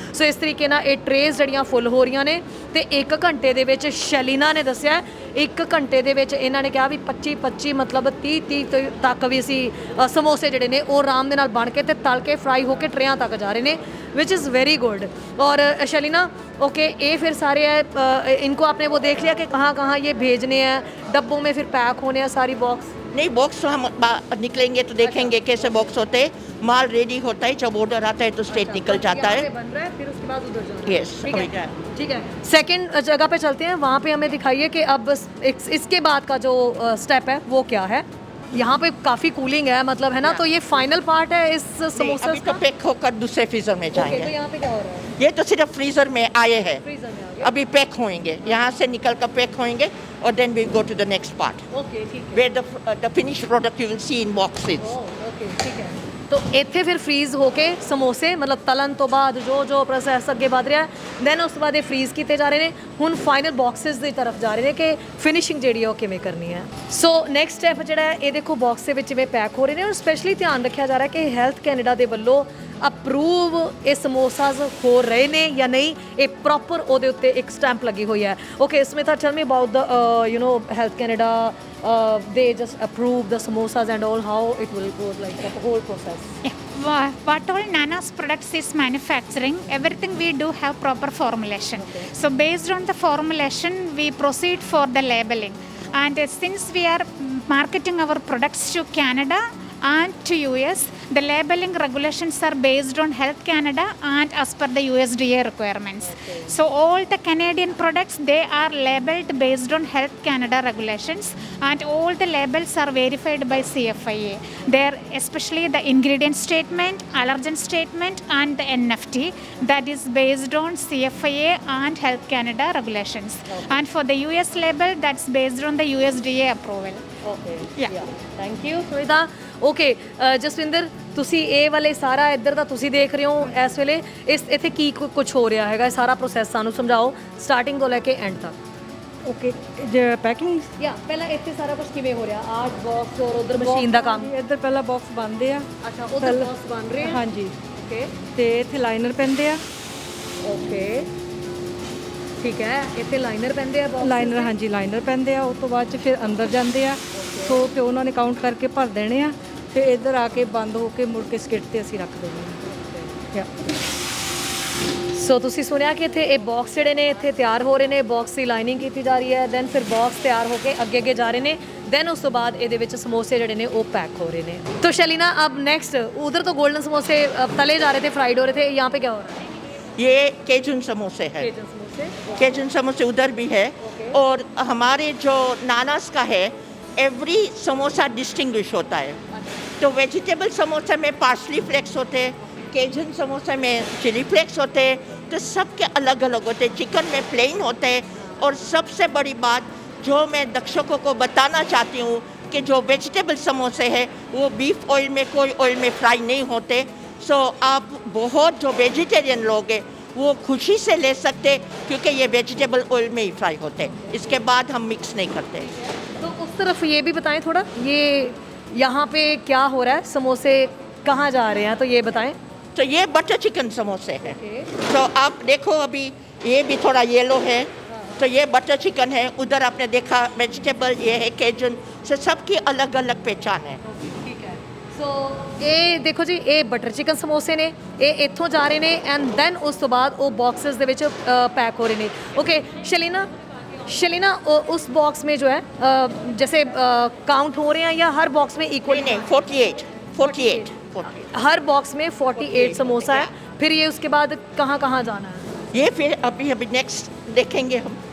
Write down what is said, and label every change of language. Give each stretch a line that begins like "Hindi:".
Punjabi: ਸੋ ਇਸ ਤਰੀਕੇ ਨਾਲ ਇਹ ਟਰੇਜ਼ ਜਿਹੜੀਆਂ ਫੁੱਲ ਹੋ ਰਹੀਆਂ ਨੇ ਤੇ 1 ਘੰਟੇ ਦੇ ਵਿੱਚ ਸ਼ੈਲੀਨਾ ਨੇ ਦੱਸਿਆ 1 ਘੰਟੇ ਦੇ ਵਿੱਚ ਇਹਨਾਂ ਨੇ ਕਿਹਾ ਵੀ 25 ਮਤਲਬ 30 ਤੱਕ ਵੀ ਅਸੀਂ ਸਮੋਸੇ ਜਿਹੜੇ ਨੇ ਉਹ ਆਰਾਮ ਦੇ ਨਾਲ ਬਣ ਕੇ ਤੇ ਤਲ ਕੇ ਫਰਾਈ ਹੋ ਕੇ ਟਰੇਆਂ ਤੱਕ ਜਾ ਰਹੇ ਨੇ,
English: Which is very good.
Hindi: और शैलिना ओके, ये फिर सारे इनको आपने वो देख लिया कि कहाँ कहाँ ये भेजने हैं, डब्बों में फिर पैक होने हैं सारी बॉक्स? नहीं, बॉक्स हम निकलेंगे तो देखेंगे कैसे बॉक्स होते हैं, माल रेडी होता है, जब ऑर्डर आता है तो स्ट्रेट निकल जाता है। बन रहा है फिर उसके बाद उधर जाना। यस, ठीक है। सेकंड जगह पे चलते हैं, वहाँ पे हमें दिखाइए कि अब इसके बाद का जो स्टेप है वो क्या है। यहाँ पे काफ़ी कूलिंग है मतलब है ना, तो ये फाइनल पार्ट है इस समोसे अभी तो पैक होकर दूसरे फ्रीजर में जाएंगे। तो यहाँ पे क्या हो रहा है? ये तो सिर्फ फ्रीजर में आए हैं, फ्रीजर में आ गया। अभी पैक होंगे, यहाँ से निकल कर पैक होंगे और
English: then we go to the next part
Hindi: okay ठीक है,
English: Where the finish product you will see in boxes.
Hindi: Okay ठीक है।
Punjabi: तो ਇੱਥੇ ਫਿਰ ਫਰੀਜ਼ ਹੋ ਕੇ ਸਮੋਸੇ ਮਤਲਬ ਤਲਣ ਤੋਂ ਬਾਅਦ ਜੋ ਪ੍ਰੋਸੈਸ ਅੱਗੇ ਵਧ ਰਿਹਾ, ਦੈਨ ਉਸ ਤੋਂ ਬਾਅਦ ਇਹ ਫਰੀਜ਼ ਕੀਤੇ ਜਾ ਰਹੇ ਨੇ। ਹੁਣ ਫਾਈਨਲ ਬਾਕਸਸ ਦੀ ਤਰਫ ਜਾ ਰਹੇ ਨੇ ਕਿ ਫਿਨਿਸ਼ਿੰਗ ਜਿਹੜੀ ਉਹ ਕਿਵੇਂ ਕਰਨੀ ਹੈ। ਸੋ ਨੈਕਸਟ ਸਟੈਪ ਜਿਹੜਾ ਹੈ, ਇਹ ਦੇਖੋ ਬਾਕਸ ਦੇ ਵਿੱਚ ਜਿਵੇਂ ਪੈਕ ਹੋ ਰਹੇ ਨੇ, ਔਰ ਸਪੈਸ਼ਲੀ ਧਿਆਨ ਰੱਖਿਆ ਜਾ ਰਿਹਾ ਕਿ ਹੈਲਥ ਕੈਨੇਡਾ ਦੇ ਵੱਲੋਂ ਅਪਰੂਵ ਇਹ ਸਮੋਸਾਜ਼ ਹੋ ਰਹੇ ਨੇ ਜਾਂ ਨਹੀਂ, ਇਹ ਪ੍ਰੋਪਰ ਉਹਦੇ ਉੱਤੇ ਇੱਕ ਸਟੈਂਪ ਲੱਗੀ ਹੋਈ ਹੈ।
English: Okay Smita, tell me about the health Canada, they just approve the samosas and all, how it will go, like the whole process? Yeah. What all Nana's products is manufacturing, everything we do have proper formulation. So based on the formulation, we proceed for the labeling. And since we are marketing our products to Canada and to US, the labeling regulations are based on Health Canada and as per the USDA requirements. So all the Canadian products, they are labeled based on Health Canada regulations, and all the labels are verified by CFIA. There, especially the ingredient statement, allergen statement and the NFT, that is based on CFIA and Health Canada regulations. And for the US label, that's based on the USDA approval. Okay, Yeah. Thank you Sunita.
Punjabi: Okay Jaswinder, ਤੁਸੀਂ ਇਹ ਵਾਲੇ ਸਾਰਾ ਇੱਧਰ ਦਾ ਤੁਸੀਂ ਦੇਖ ਰਹੇ ਹੋ ਇਸ ਵੇਲੇ, ਇੱਥੇ ਕੀ ਕੁਝ ਹੋ ਰਿਹਾ ਹੈਗਾ, ਇਹ ਸਾਰਾ ਪ੍ਰੋਸੈਸ ਸਾਨੂੰ ਸਮਝਾਓ ਸਟਾਰਟਿੰਗ ਤੋਂ ਲੈ ਕੇ ਐਂਡ ਤੱਕ। ਓਕੇ, ਜੇ ਪੈਕਿੰਗ ਯਾ ਪਹਿਲਾਂ ਇੱਥੇ ਸਾਰਾ ਕੁਝ ਕਿਵੇਂ ਹੋ ਰਿਹਾ, ਆਰਟ ਬਾਕਸ ਔਰ ਉਧਰ ਮਸ਼ੀਨ ਦਾ ਕੰਮ? ਇੱਧਰ ਪਹਿਲਾਂ ਬਾਕਸ ਬਣਦੇ ਆ। ਅੱਛਾ, ਉਧਰ ਬਾਕਸ ਬਣ ਰਹੇ ਆ। ਹਾਂਜੀ, ਓਕੇ ਤੇ ਇੱਥੇ ਲਾਈਨਰ ਪੈਂਦੇ ਆ। ਓਕੇ ਠੀਕ ਹੈ, ਇੱਥੇ ਲਾਈਨਰ ਪੈਂਦੇ ਆ ਬਾਕਸ? ਲਾਈਨਰ, ਹਾਂਜੀ ਲਾਈਨਰ ਪੈਂਦੇ ਆ। ਉਸ ਤੋਂ ਬਾਅਦ ਚ ਫਿਰ ਅੰਦਰ ਜਾਂਦੇ ਆ, ਸੋ ਫਿਰ ਉਹਨਾਂ ਨੇ ਕਾਊਂਟ ਕਰਕੇ ਭਰ ਦੇਣੇ ਆ, ਫਿਰ ਇੱਧਰ ਆ ਕੇ ਬੰਦ ਹੋ ਕੇ ਮੁੜ ਕੇ ਸਕਿੱਟ ਤੇ ਅਸੀਂ ਰੱਖ ਦੇਣੇ ਆ। ਸੋ ਤੁਸੀਂ ਸੁਣਿਆ ਕਿ ਇੱਥੇ ਇਹ ਬਾਕਸ ਜਿਹੜੇ ਨੇ ਇੱਥੇ ਤਿਆਰ ਹੋ ਰਹੇ ਨੇ, ਬਾਕਸ ਦੀ ਲਾਈਨਿੰਗ ਕੀਤੀ ਜਾ ਰਹੀ ਹੈ, ਦੈਨ ਫਿਰ ਬਾਕਸ ਤਿਆਰ ਹੋ ਕੇ ਅੱਗੇ ਜਾ ਰਹੇ ਨੇ, ਦੈਨ ਉਸ ਤੋਂ ਬਾਅਦ ਇਹਦੇ ਵਿੱਚ ਸਮੋਸੇ ਜਿਹੜੇ ਨੇ ਉਹ ਪੈਕ ਹੋ ਰਹੇ ਨੇ।
Hindi: तो शैलिना, अब नेक्स्ट उधर तो गोल्डन समोसे तले जा रहे थे, फ्राइड हो रहे थे, यहाँ पे क्या हो रहा है? ये केजुन समोसे है, केजुन समोसे उधर भी है। और हमारे जो नानास का है, एवरी समोसा डिस्टिंग्विश होता है। तो वेजिटेबल समोसे में पार्सली फ्लेक्स होते हैं, केजुन समोसे में चिली फ्लेक्स होते हैं, तो सबके अलग अलग होते हैं। चिकन में प्लेन होते हैं, और सबसे बड़ी बात जो मैं दर्शकों को बताना चाहती हूँ कि जो वेजिटेबल समोसे हैं वो बीफ ऑयल में, कोई ऑयल में फ्राई नहीं होते। सो आप बहुत जो वेजिटेरियन लोग हैं वो खुशी से ले सकते, क्योंकि ये वेजिटेबल ऑयल में ही फ्राई होते हैं। इसके बाद हम मिक्स नहीं करते। तो उस तरफ ये भी बताएं थोड़ा, ये यहाँ पे क्या हो रहा है, समोसे कहाँ जा रहे हैं, तो ये बताएं। तो ये बटर चिकन समोसे हैं। तो आप देखो अभी ये भी थोड़ा येलो है, तो ये बटर चिकन है। उधर आपने देखा वेजिटेबल, ये है केजन। से सबकी अलग अलग पहचान है।
Punjabi: ਸੋ ਇਹ ਦੇਖੋ ਜੀ, ਇਹ ਬਟਰ ਚਿਕਨ ਸਮੋਸੇ ਨੇ, ਇਹ ਇੱਥੋਂ ਜਾ ਰਹੇ ਨੇ ਐਂਡ ਦੈਨ ਉਸ ਤੋਂ ਬਾਅਦ ਉਹ ਬਾਕਸਸ ਦੇ ਵਿੱਚ
Hindi: पैक हो रहे ने। ओके शलीना उस बॉक्स में जो है जैसे काउंट हो रहे हैं या हर बॉक्स में इक्वल? नहीं, 48 हर बॉक्स में 48 समोसा है। फिर ये उसके बाद कहाँ कहाँ जाना है? ये फिर अभी नेक्स्ट देखेंगे हम।